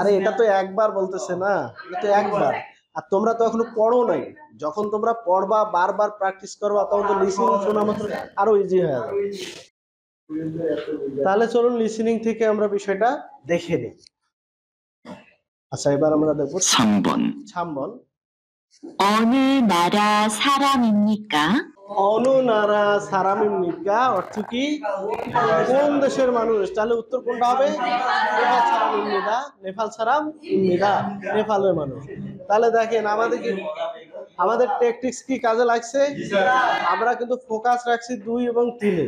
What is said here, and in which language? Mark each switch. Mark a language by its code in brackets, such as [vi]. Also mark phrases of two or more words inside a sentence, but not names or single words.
[bn] আরে এটা তো একবার বলতেছে না, এটা তো একবার। আর তোমরা তো এখনো পড়ো নাই। যখন তোমরা পড়বা, বারবার প্র্যাকটিস করবা, তখন তো লিসেনিং শোনা মাত্র আরো ইজি হয়ে যাবে। তাহলে চলুন লিসেনিং থেকে আমরা বিষয়টা দেখে নিই। আচ্ছা, এবার আমরা দেখবো [ko] 3번. ছাম্বন। 어느 나라 사람입니까? 어느나라 사람입니까 [bn] অর্থ কি? কোন দেশের মানুষ? তাহলে উত্তর কোনটা হবে? [ko] 네팔 사람 입니다, 네팔 사람 입니다, [bn] নেপালের মানুষ। তাহলে দেখেন আমাদের টেকটিক্স কি কাজে লাগছে? আমরা কিন্তু ফোকাস রাখছি 2 এবং 3 এ।